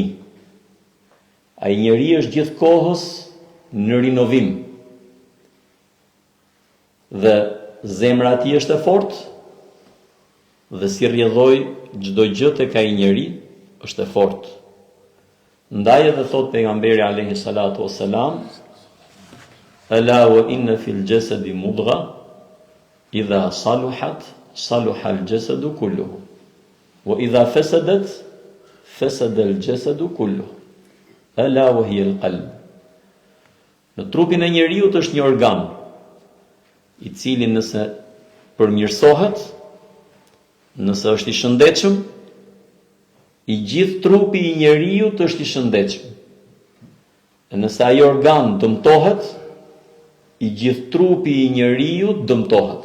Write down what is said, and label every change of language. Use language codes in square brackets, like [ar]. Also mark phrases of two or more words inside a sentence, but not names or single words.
[sq] Ai njeri është gjithkohës në rinovim. Dhe zemra e tij është e fortë, dhe si rrjedhoj çdo gjë tek ai njeri është e fortë. Ndaj edhe thot pejgamberi [ar] عليه الصلاة والسلام ألا وإن في الجسد مضغة إذا صلحت صلح الجسد كله وإذا فسدت فسد الجسد كله ألا وهي القلب. [sq] Në trupin e njeriu është një organ i cili nëse përmirësohet, nëse është i shëndetshëm, i gjithë trupi i njeriu është i shëndetshëm. E nëse ai organ dëmtohet, i gjithë trupi i njeriu dëmtohet.